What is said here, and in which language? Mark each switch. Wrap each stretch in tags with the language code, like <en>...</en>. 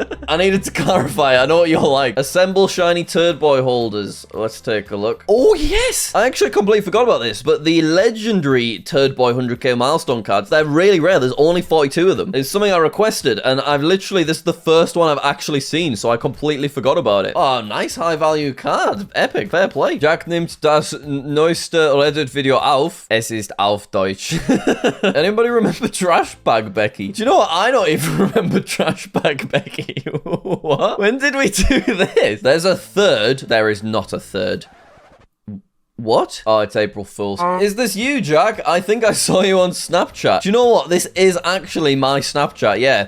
<en>I needed to clarify. I know what you're like. Assemble shiny turd boy holders. Let's take a look. Oh, yes! I actually completely forgot about this, but the legendary Turd Boy 100k milestone cards, they're really rare. There's only 42 of them. It's something I requested, and I've literally, this is the first one I've actually seen, so I completely forgot about it. Oh, nice high value card. Epic. Fair play.</en> <de>Jack nimmt das neueste Reddit-Video auf. Es ist auf Deutsch.</de> <en>Anybody remember Trash Bag Becky? Do you know what? I don't even remember Trash Bag Becky. What? When did we do this? There's a third. There is not a third. What? Oh, it's April Fool's. Is this you, Jack? I think I saw you on Snapchat. Do you know what? This is actually my Snapchat, yeah.</en>